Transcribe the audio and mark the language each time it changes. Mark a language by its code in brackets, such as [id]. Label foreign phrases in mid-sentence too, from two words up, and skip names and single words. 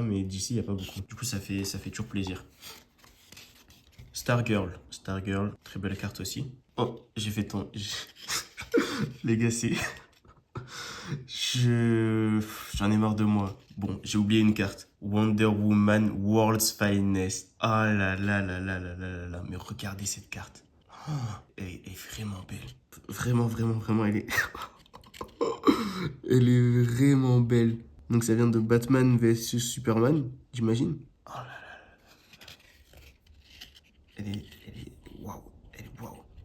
[fr] Mais DC, il n'y a pas beaucoup. Du coup, ça fait toujours plaisir. Stargirl. Stargirl, très belle carte aussi. Oh, j'ai fait ton... Les gars, c'est... J'en ai marre de moi. Bon, j'ai oublié une carte. Wonder Woman World's Finest. Oh là là là là là là là là. Mais regardez cette carte. Oh, elle est vraiment belle. Vraiment, vraiment, vraiment, elle est... elle est vraiment belle. Donc ça vient de Batman vs Superman, j'imagine. Oh là là. Elle est... Waouh. Elle est waouh.